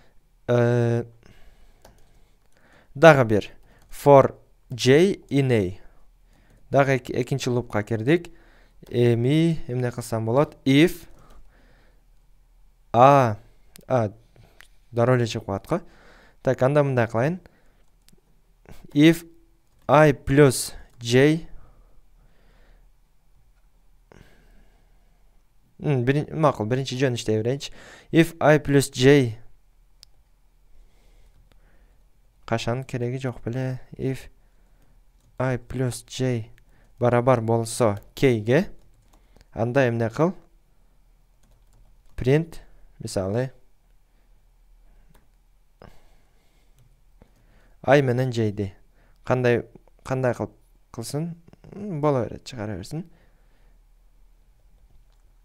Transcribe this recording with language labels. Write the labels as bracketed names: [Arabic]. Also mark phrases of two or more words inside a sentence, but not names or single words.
[Kyrgyz] Дагы бир [English] for J in A. [Kyrgyz] Дагы экинчи лупка кирдик. Эми эмне кылсам болот? If дароо эле чыгып калат го. Так, анда мындай кылайын. [English] If I plus J [Kyrgyz] макул, биринчи жөн иштей берейинчи. [English] If I plus J [Kyrgyz] кашан кереги жок беле. [English] If I plus J [Kyrgyz] барабар болсо K'ге, анда эмне кыл? Print, мисалы I менен J'ди. Кандай кылсын? Боло берет, чыгара берсин.